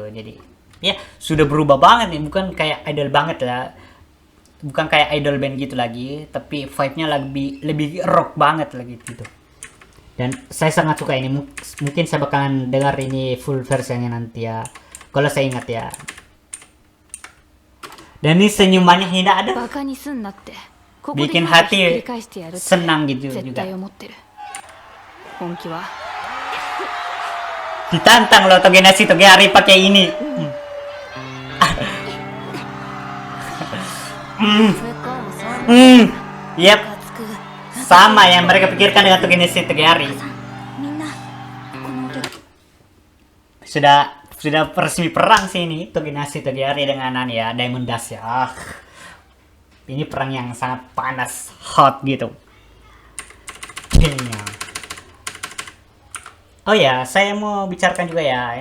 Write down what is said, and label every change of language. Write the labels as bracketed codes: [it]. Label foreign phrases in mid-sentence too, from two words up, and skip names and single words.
[id] Jadi ya sudah berubah banget nih, bukan kayak idol banget lah, bukan kayak [en] idol band [id] gitu lagi, tapi vibe-nya lebih rock banget lagi gitu. Dan saya sangat suka ini. Mungkin saya bakalan dengar ini full versinya nanti ya, kalau saya ingat ya. Dan ini senyumannya Hina ada, [ja] バカにすんなってここで [id] bikin [ja] なんかひっく [id] hati [ja] り返してやるって [id] senang gitu [ja] 絶 [id] juga. [ja] 対思ってる本気は [id] Ditantang loh Togeneshi Togeari pakai ini. [ja] それかもそんな [id] Yep, [ja] ムカつく [id] sama yang mereka pikirkan dengan Togeneshi Togeari. [ja] みんなこの音 [id] Sudah resmi perang sih ini Togeneshi Togeari dengan ya Diamond Dash ya. Ini perang yang sangat panas, hot gitu. Oh ya, saya mau bicarakan juga ya.